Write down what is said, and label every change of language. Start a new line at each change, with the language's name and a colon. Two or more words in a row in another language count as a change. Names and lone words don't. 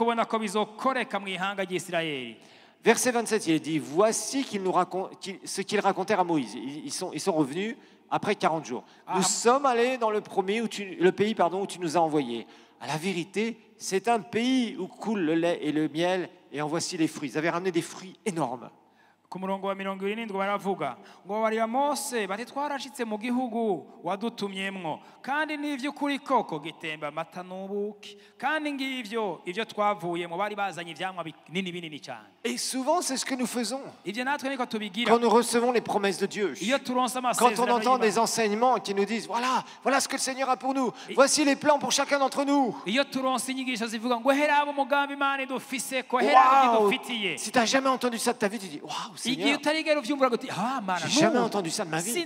French: Verset 27, il est dit, voici ce qu'ils racontèrent à Moïse. Ils sont revenus après 40 jours. Nous sommes allés dans le pays où tu nous as envoyés. À la vérité, c'est un pays où coule le lait et le miel, et en voici les fruits. Ils avaient ramené des fruits énormes.
Rundi: Ku murongo wa 70 baravuga ngo barira Mose bati twarashitse mu gihugu wadutumyemwo kandi n'ivy'ukuri koko gitemba amata n'ubuki kandi ngivyo ivyo twavuyemo bari bazanye ivyamwa binini cyane.
French: Et souvent c'est ce que nous faisons quand nous recevons les promesses de Dieu, quand on entend des enseignements qui nous disent voilà ce que le Seigneur a pour nous, voici les plans pour chacun d'entre nous. Wow. Si tu n'as jamais entendu ça de ta vie, tu dis waouh Seigneur, j'ai jamais entendu ça de ma vie.